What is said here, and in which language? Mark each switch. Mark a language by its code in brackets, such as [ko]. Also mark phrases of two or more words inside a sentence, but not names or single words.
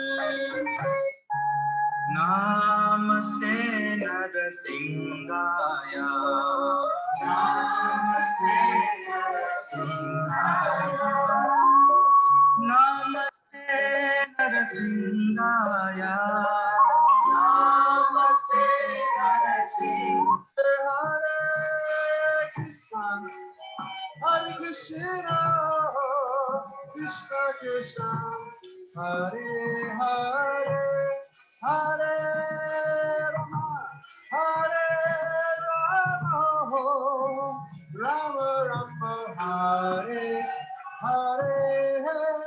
[sa] നമസ്തേ നരസിംഹായ, നമസ്തേ നരസിംഹായ, നമസ്തേ നരസിംഹായ, നമസ്തേ നരസിംഹായ. ഹരേ കൃഷ്ണ ഹരേ കൃഷ്ണ കൃഷ്ണ കൃഷ്ണ ഹരേ ഹരേ Hare Rama, Hare Rama, Rama Rama, Hare Hare.